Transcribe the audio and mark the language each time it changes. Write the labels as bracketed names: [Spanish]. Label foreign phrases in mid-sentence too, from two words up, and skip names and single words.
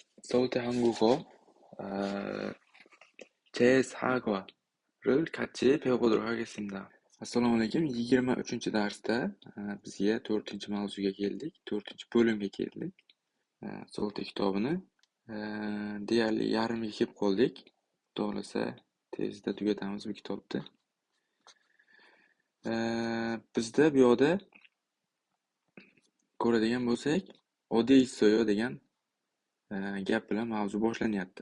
[Korean] 서울대 한국어 아, 제4과를 같이 배워보도록 하겠습니다. [Uzbek] Assalomu alaykum. 23-darsda bizga 4-mavzuga keldik, 4-bo'limga keldik. Sovta kitobini deyarli yarmiga kelib qoldik. Xudo xolasa tezda tugatamiz bu kitobni. Bizda bu yoqda ko'radigan bo'lsak, oddiy ish degan gap bilan mavzu boshlanyapti.